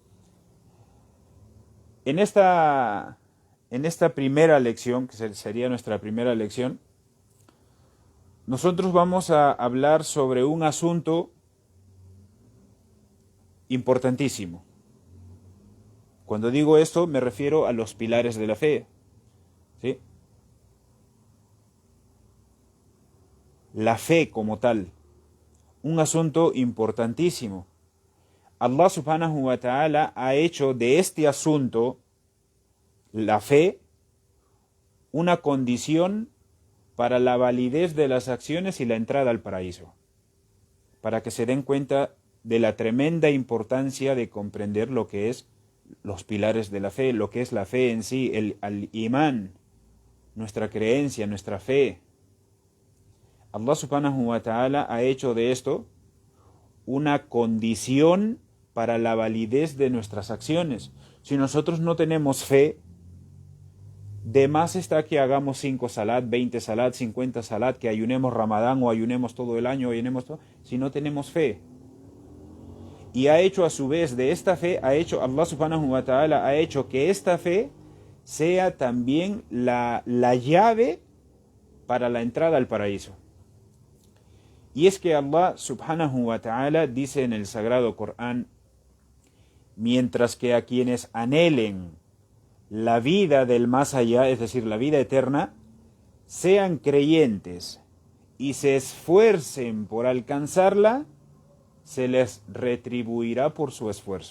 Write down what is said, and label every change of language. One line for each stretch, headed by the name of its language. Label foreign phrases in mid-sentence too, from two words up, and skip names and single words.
Spanish: En esta primera lección, que sería nuestra primera lección, nosotros vamos a hablar sobre un asunto importantísimo. Cuando digo esto, me refiero a los pilares de la fe, ¿sí? La fe como tal, un asunto importantísimo.
Arabic: الله سبحانه وتعالى
Spanish: ha hecho de este asunto, la fe, una condición para la validez de las acciones y la entrada al paraíso, para que se den cuenta de la tremenda importancia de comprender lo que es los pilares de la fe, lo que es la fe en sí, el imán, nuestra creencia, nuestra fe.
Arabic: الله سبحانه وتعالى
Spanish: ha hecho de esto una condición para la validez de nuestras acciones. Si nosotros no tenemos fe, de más está que hagamos 5 salat, 20 salat, 50 salat, que ayunemos Ramadán o ayunemos todo el año, si no tenemos fe. Y ha hecho a su vez de esta fe,
Arabic: الله سبحانه وتعالى
Spanish: ha hecho que esta fe sea también la llave para la entrada al paraíso. Y es que
Arabic: الله سبحانه وتعالى
Spanish: dice en el Sagrado Corán: mientras que a quienes anhelen la vida del más allá, es decir, la vida eterna, sean creyentes y se esfuercen por alcanzarla, se les retribuirá por su esfuerzo.